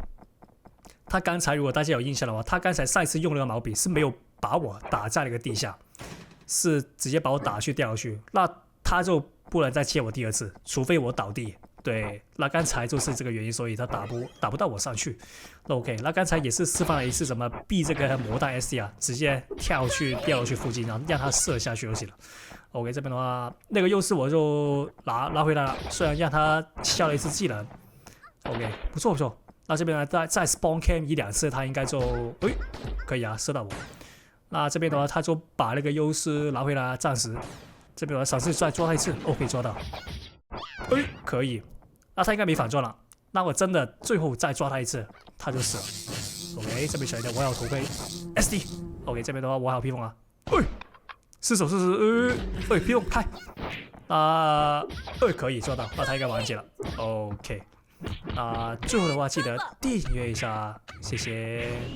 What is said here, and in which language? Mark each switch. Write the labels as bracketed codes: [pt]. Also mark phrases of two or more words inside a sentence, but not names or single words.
[zh] 他剛才如果大家有印象的話，他剛才上一次用那個毛筆是沒有把我打在那個地下，是直接把我打去掉下去，那他就不能再切我第二次，除非我倒地。對，那剛才就是這個原因，所以他打不到我上去。那 OK， 那剛才也是示範了一次怎麼避這個魔彈 SD 啊，直接掉下去附近，然後讓他射下去就行了。OK， 這邊的話那個優勢我就拿回來了，雖然讓他消了一次技能。OK， 不錯不錯。那這邊呢，再 spawn cam 1-2次，他應該就可以啊，射到我。那這邊的話，他就把那個優勢拿回來，暫時。這邊我嘗試再抓他一次，OK， 抓到。可以。那他應該沒反轉了。那我真的最後再抓他一次，他就死了。OK，這邊小一點，我有頭盔 SD。OK， 這邊的話我還有披風啊。失手試試，披風開。可以抓到，那他應該完結了。OK。最後的話記得訂閱一下，謝謝。